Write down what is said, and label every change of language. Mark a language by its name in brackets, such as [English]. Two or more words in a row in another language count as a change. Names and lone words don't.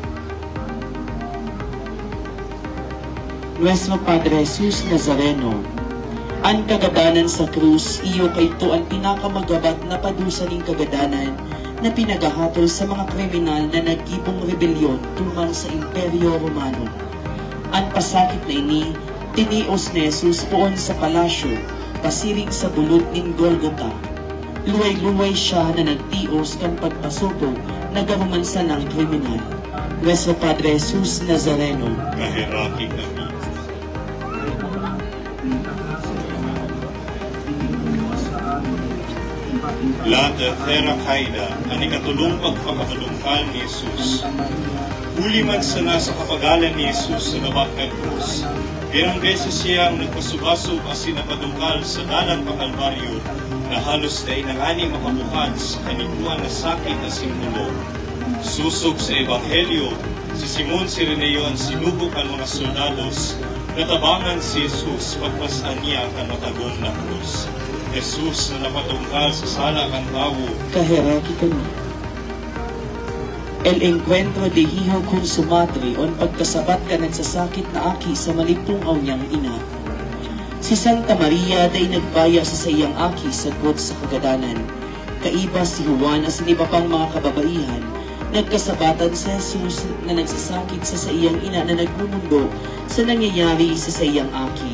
[Bikol] Nuestro Padre Jesus Nazareno, ang kagadanan sa krus, iyo kay to ang pinakamagabat na padusa ng kagadanan na pinagahatol sa mga kriminal na nagibong rebelyon tumang sa Imperyo Romano. Ang pasakit na ini, tinios ni Jesus poon sa palasyo, pasiring sa bulod ng Golgota. Luway-luway siya na nagtios kan pagpasupog na garumansa ng kriminal. Nuestro Padre Jesus Nazareno, kahiraki kami. [Spanish] La tercera caída, [Bikol] ang ikatulong pagpapatulungkal ni Jesus. Huli man sana sa kapagalan ni Jesus sa gabak ng krus. Pirang beses siyang nagpasubasog asin napadungkal sa dalang pakalbaryo na halos na inangani makabukan sa kanikuan na sakit na simbolo. Susog sa Ebanghelyo, si Simon Sireneo ang sinubok ang mga soldados, natabangan si Jesus pagpasan niya ang matagong na krus. Jesus na napatungkal sa sala ng tao, kahiraki kami. [Spanish] El encuentro de hijo con su madre [Bikol] o ang pagkasabat ka nagsasakit na aki sa malipungaw niyang ina. Si Santa Maria day nagbaya sa sayang aki sagot sa kagadanan. Kaiba si Juan as iba pang mga kababaihan, nagkasabatan sa Jesus na nagsasakit sa sayang ina na nagmumundo sa nangyayari sa sayang aki.